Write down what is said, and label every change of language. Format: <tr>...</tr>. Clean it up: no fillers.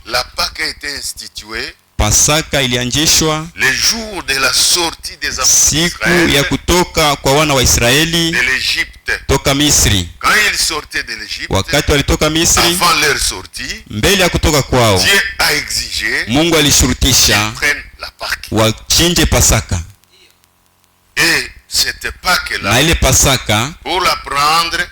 <fr>la Pâque a été instituée</fr> <sw>Pasaka ilianzishwa</sw> <fr>le jour de la sortie des enfants</fr> <sw>siku ya kutoka kwa wana wa Israeli</sw> <fr>de l'Égypte.</fr> <sw>toka Misri.</sw> <fr>Quand ils sortaient de l'Égypte,</fr> <sw>Wakati walitoka Misri,</sw> <fr>avant leur sortie,</fr> <sw>mbele ya kutoka kwao,</sw> <fr>Dieu a exigé</fr> <sw>Mungu alishurutisha</sw> <fr>qu'ils prennent la Pâque.</fr> <sw>wachinje Pasaka.</sw> <fr>Et cette Pâque-là,</fr> <sw>Na ile Pasaka</sw> <fr>pour la prendre,</fr>